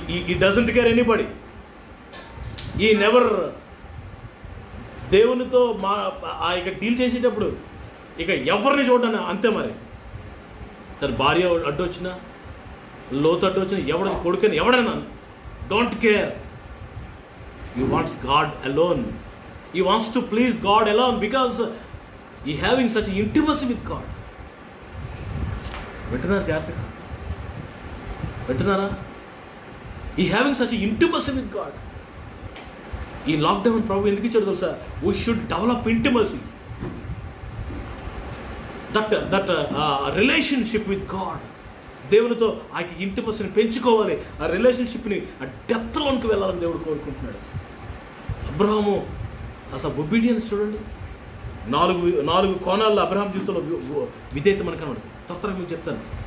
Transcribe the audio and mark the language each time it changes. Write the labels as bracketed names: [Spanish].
[English] He doesn't care anybody. [Telugu] ఈ never దేవునితో ఇక డీల్ చేసేటప్పుడు ఇక ఎవరిని చూడని అంతే. మరి తన భార్య అడ్డొచ్చినా, లోతు అడ్డొచ్చినా, ఎవడ కొడుకని ఎవడైనా don't care. [English] He wants God alone. He wants to please God alone because he having such intimacy with God. [Telugu] వింటున్నారా జాగ్రత్తగా? వింటున్నారా? [English] He having such intimacy with God. [Telugu] ఈ లాక్డౌన్ ప్రభు ఎందుకు ఇచ్చాడు తెలుసా? [English] We should develop intimacy. That relationship with God. [Telugu] దేవునితో ఆ ఇంటిమసీని పెంచుకోవాలి, ఆ రిలేషన్షిప్ని ఆ డెప్త్లోనికి వెళ్ళాలని దేవుడు కోరుకుంటున్నాడు. అబ్రహాము అసలు ఒబీడియన్స్ చూడండి, నాలుగు కోణాల్లో అబ్రహాం జీవితంలో విధేయత మనకు కనబడుతుంది. త్వరగా మీకు చెప్తాను.